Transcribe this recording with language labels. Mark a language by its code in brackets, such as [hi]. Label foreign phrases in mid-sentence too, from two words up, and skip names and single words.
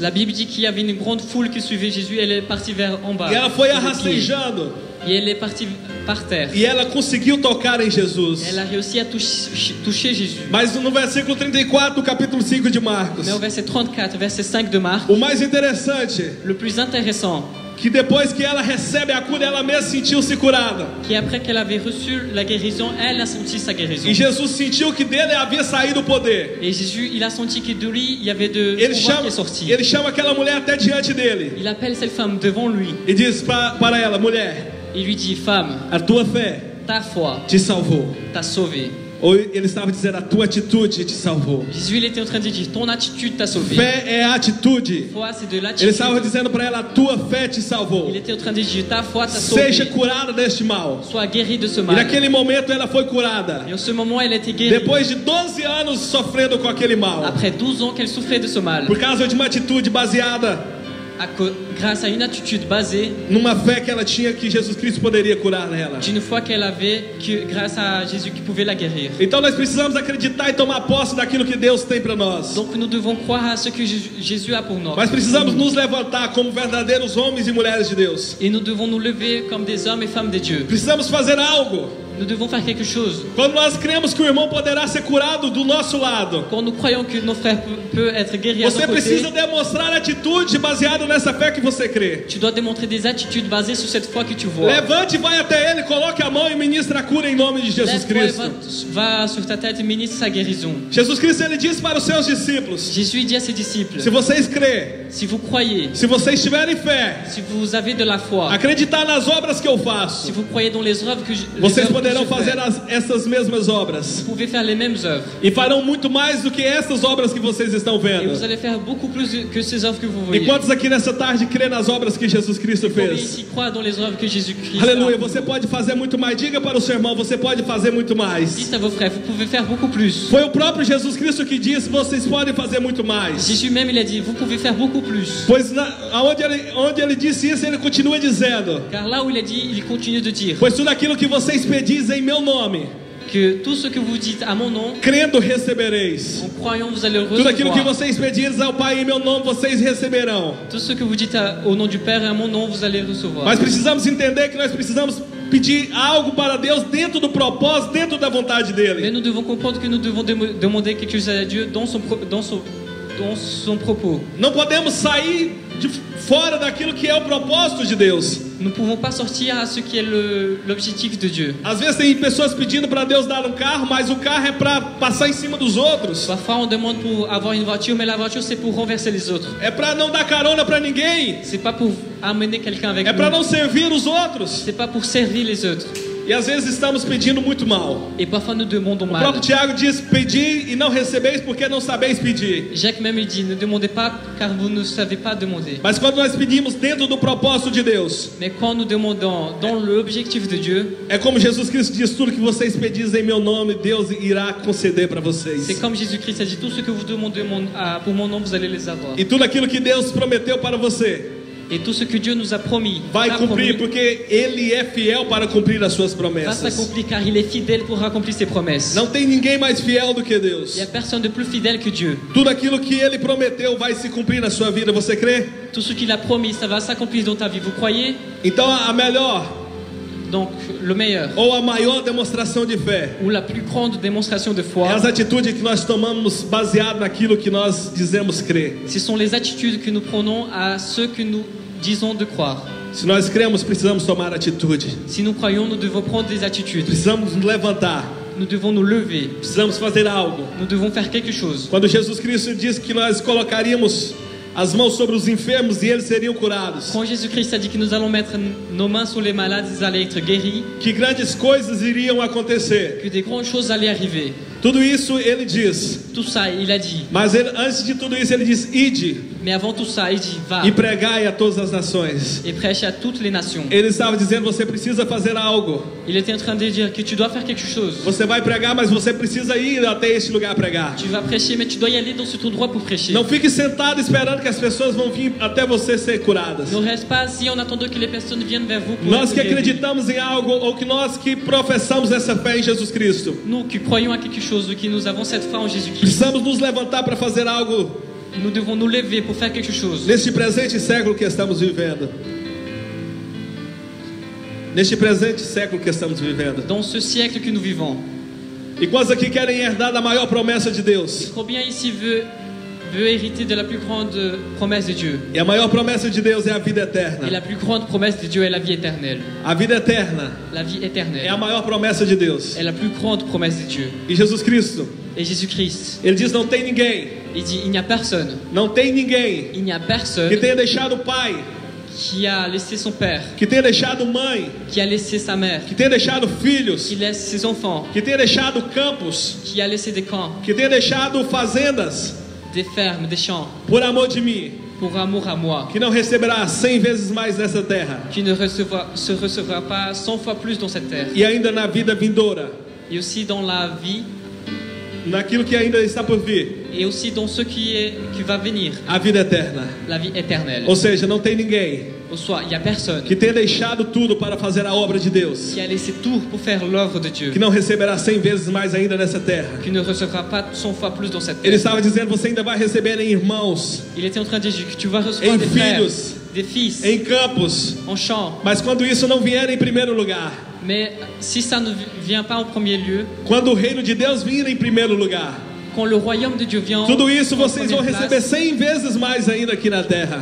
[fr] La Bible dit qu'il y avait une grande foule qui suivait Jésus. Elle est partie vers en bas. [pt] E ela foi [fr] sur les pieds. [pt] arrastejando. [fr] Et elle est partie par terre. [pt] E ela conseguiu tocar em Jesus. [fr] Elle a réussi à toucher Jésus. [pt] Mas no versículo 34 do capítulo 5 de Marcos, [fr] Mais au verset 34, verset 5 de Marc, [pt] o mais interessante, [fr] le plus intéressant, [pt] que depois que ela recebe a cura, ela mesma sentiu-se curada. [fr] qui après qu'elle avait reçu la guérison, elle a senti sa guérison. [pt] E Jesus sentiu que dele havia saído o poder. [fr] Et Jésus, il a senti que de lui, il y avait de [pt] Ele [fr] pouvoir [pt] chama, [fr] qui est sorti. [pt] ele chama aquela mulher até diante dele [fr] Il appelle cette femme devant lui. [pt] e diz para ela: mulher, [fr] Il lui dit, femme, [pt] a tua fé [fr] ta foi [pt] te salvou. [fr] t'a sauvé. [pt] Ou ele estava dizendo, a tua atitude te salvou. [fr] Jésus, il était en train de dire, ton attitude t'a sauvé. [pt] Fé é atitude. [fr] Foi, c'est de l'attitude. [pt] Ele estava dizendo para ela, a tua fé te salvou. [fr] Il était en train de dire, ta foi t'a sauvé. [pt] Seja curada deste mal. [fr] Sois guéri de ce [pt] E [fr] mal. [pt] naquele momento ela foi curada. [fr] Et en ce moment, elle a été guérie. [pt] Depois de 12 anos sofrendo com aquele mal. [fr] Après 12 ans qu'elle souffrait de ce mal. [pt] Por causa de uma atitude baseada [fr] Grâce à une attitude basée [pt] numa fé que ela tinha que Jesus Cristo poderia curar ela. [fr] d'une foi qu'elle avait, grâce à Jésus qui pouvait la guérir. [pt] Então nós precisamos acreditar e tomar posse daquilo que Deus tem para nós. [fr] Donc nous devons croire à ce que Jésus a pour nous. [pt] Mas precisamos nos levantar como verdadeiros homens e mulheres de Deus. [fr] Et nous devons nous lever comme des hommes et femmes de Dieu. [pt] Precisamos fazer algo. [fr] Nous devons faire quelque chose. [pt] Quando nós cremos que o irmão poderá ser curado do nosso lado, [fr] Quand nous croyons que nos frères peuvent être guéris à nos [pt] você [fr] côtés, [pt] precisa demonstrar atitude baseada nessa fé que você crê. [fr] tu dois démontrer des attitudes basées sur cette foi que tu vois. [pt] Levante e vai até ele, coloque a mão e ministre a cura em nome de Jesus [fr] Lève-toi et [pt] Cristo. [fr] va sur ta tête et ministre sa guérison. [pt] Jesus Cristo ele disse para os seus discípulos: [fr] Jésus dit à ses disciples, [pt] se vocês crêem, [fr] si vous croyez, [pt] se vocês tiverem fé, [fr] si vous avez de la foi, [pt] acreditar nas obras que eu [fr] si [pt] faço, [fr] vous croyez dans les œuvres que je, [pt] vocês poderão fazer essas mesmas obras [fr] vous pouvez faire les mêmes œuvres. [pt] e farão muito mais do que essas obras que vocês estão [fr] Et [pt] vendo. [fr] vous allez faire beaucoup plus que ces œuvres que vous [pt] E [fr] voyez. [pt] quantos aqui nessa tarde crê nas obras que Jesus Cristo [fr] Combien [pt] fez? [fr] ici croient dans les œuvres que Jésus-Christ [pt] Aleluia, [fr] a? [pt] você pode fazer muito mais. Diga para o seu irmão, você pode fazer muito mais. [fr] Dites à vos frères, vous pouvez faire beaucoup plus. [pt] Foi o próprio Jesus Cristo que disse, vocês podem fazer muito mais. [fr] Jésus même, il a dit, vous pouvez faire beaucoup plus. [pt] Pois onde ele disse isso, ele continua dizendo, [fr] Car là où il a dit, il continue de dire [pt] pois tudo aquilo que vocês pedis em meu nome, [fr] que tout ce que vous dites à mon nom, [pt] crendo recebereis. [fr] en croyant, vous allez le [pt] Tudo aquilo que [fr] recevoir. [pt] vocês pedires ao Pai em meu nome, vocês receberão. [fr] Tout ce que vous dites au nom du Père et à mon nom, vous allez le recevoir. [pt] Mas precisamos entender que nós precisamos pedir algo para Deus dentro do propósito, dentro da vontade [fr] Mais [pt] dele. [fr] nous devons comprendre que nous devons demander quelque chose à Dieu dans son propos. [pt] Não podemos sair de fora daquilo que é o propósito de Deus. [fr] Nous ne pouvons pas sortir à ce qui est l'objectif de Dieu. [pt] Às vezes tem pessoas pedindo para Deus dar um carro, mas o carro é para passar em cima dos outros. [fr] Parfois on demande pour avoir une voiture, mais la voiture c'est pour renverser les autres. [pt] É para não dar carona para ninguém. [fr] C'est pas pour amener quelqu'un avec [pt] É para [fr] nous. [pt] não servir os outros. [fr] C'est pas pour servir les autres. [pt] E às vezes estamos pedindo muito mal. [fr] Et parfois nous demandons [pt] O [fr] mal. [pt] próprio Tiago diz: pedi e não recebeis porque não sabeis pedir. [fr] Jacques même il dit, ne demandez pas car vous ne savez pas demander. [pt] Mas quando nós pedimos dentro do propósito de Deus, [fr] Mais quand nous demandons dans l'objectif de Dieu, [pt] é como Jesus Cristo diz: tudo que vocês pedis em meu nome, Deus irá conceder para vocês. [fr] c'est comme Jésus-Christ a dit, tout ce que vous demandez pour mon nom, vous allez les avoir. [pt] E tudo aquilo que Deus prometeu para você [fr] Et tout ce que Dieu nous a promis, [pt] vai cumprir, porque Ele é fiel para cumprir as suas [fr] va [pt] promessas. [fr] s'accomplir car il est fidèle pour accomplir ses promesses. [pt] Não tem ninguém mais fiel do que [fr] Il [pt] Deus. [fr] n'y a personne de plus fidèle que Dieu. [pt] Tudo aquilo que Ele prometeu vai se cumprir na sua vida. Você crê? [fr] Tout ce qu'il a promis, ça va s'accomplir dans ta vie. Vous croyez? [pt] Então a melhor [fr] Donc le meilleur [pt] ou a maior demonstração de fé [fr] ou la plus grande démonstration de [pt] é [fr] foi, [pt] as atitudes que nós tomamos baseado naquilo que nós dizemos crer. [fr] ce sont les attitudes que nous prenons à ce que nous disons de croire. [pt] Se nós cremos, precisamos tomar atitude. [fr] Si nous croyons, nous devons prendre des attitudes. [pt] Precisamos nos levantar. [fr] Nous devons nous lever. [pt] Precisamos fazer algo. [fr] Nous devons faire quelque chose. [pt] Quando Jesus Cristo disse que nós colocaríamos as mãos sobre os enfermos e eles seriam curados, [fr] Quand Jésus-Christ a dit que nous allons mettre nos mains sur les malades, ils allaient être guéris, [pt] que grandes coisas iriam acontecer. [fr] que des grandes choses allaient arriver. [pt] Tudo isso ele diz. [fr] Tout ça, il a dit. [pt] Mas antes de tudo isso ele diz: ide [fr] Mais avant tout ça, il dit, va [pt] e pregai a todas as nações. [fr] et prêche à toutes les nations. [pt] Ele estava dizendo: você precisa fazer algo. [fr] Il était en train de dire que tu dois faire quelque chose. [pt] Você vai pregar, mas você precisa ir até este lugar pregar. [fr] Tu vas prêcher, mais tu dois y aller dans cet endroit pour prêcher. [pt] Não fique sentado esperando que as pessoas vão vir até você ser curadas. [fr] Ne reste pas assis en attendant que les personnes viennent vers vous pour [pt] Nós [fr] être [pt] que [fr] guéris. [pt] acreditamos em algo ou que nós que professamos essa fé em Jesus Cristo, [fr] Nous qui croyons à quelque chose, qui nous avons cette foi en Jésus-Christ, [pt] precisamos nos levantar para fazer algo [fr] nous devons nous lever pour faire quelque chose. [pt] neste presente século que estamos vivendo. Neste presente século que estamos vivendo. [fr] Dans ce siècle que nous vivons. [pt] E quantos aqui querem herdar da maior promessa de Deus? [fr] Combien ici veut hériter de la plus grande promesse de Dieu? [pt] E a maior promessa de Deus é a vida [fr] Et [pt] eterna. [fr] la plus grande promesse de Dieu est la vie éternelle. [pt] A vida eterna [fr] La vie [pt] é [fr] éternelle [pt] a maior promessa de Deus. [fr] est la plus grande promesse de Dieu. [pt] E Jesus Cristo, [fr] Et Jésus-Christ, [pt] ele diz: não tem ninguém, [fr] il dit, il n'y a personne [pt] não tem ninguém [fr] que [pt] que tenha deixado o Pai [fr] qui a laissé son père, [pt] que tenha deixado mãe, [fr] qui a laissé sa mère, [pt] que tenha deixado filhos, [fr] qui laisse ses enfants, [pt] que tenha deixado campos, [fr] qui a laissé des camps, [pt] que tenha deixado fazendas, [fr] des fermes, des champs, [pt] por amor de mim, [fr] pour amour à moi, [pt] que não receberá 100 vezes mais nessa terra, [fr] qui ne recevra pas 100 fois plus dans cette terre, [pt] e ainda na vida vindoura, [fr] et aussi dans la vie, [pt] naquilo que ainda está por vir, [fr] et aussi dans ce qui va venir, [pt] a vida eterna. [fr] la vie éternelle. [pt] Ou seja, não tem ninguém [fr] Ou soit, il n'y a personne [pt] que tenha deixado tudo para fazer a obra de Deus, [fr] qui a laissé tout pour faire l'œuvre de Dieu, [pt] que não receberá 100 vezes mais ainda nessa terra. [fr] qui ne recevra pas 100 fois plus dans cette [pt] Ele [fr] terre. [pt] estava dizendo: você ainda vai receber em irmãos, [fr] Il était en train de dire que tu vas recevoir [pt] em [fr] des frères, [pt] filhos, [fr] des fils, [pt] em campos, [fr] en champs. [pt] mas quando isso não vier em primeiro lugar, [fr] Mais si ça ne vient pas en premier lieu, [pt] quando o reino de Deus vir em primeiro lugar, [fr] quand le royaume de Dieu vient [pt] tudo isso [fr] en [pt] vocês vão [fr] première [pt] receber [fr] place, [pt] 100 vezes mais ainda aqui na terra.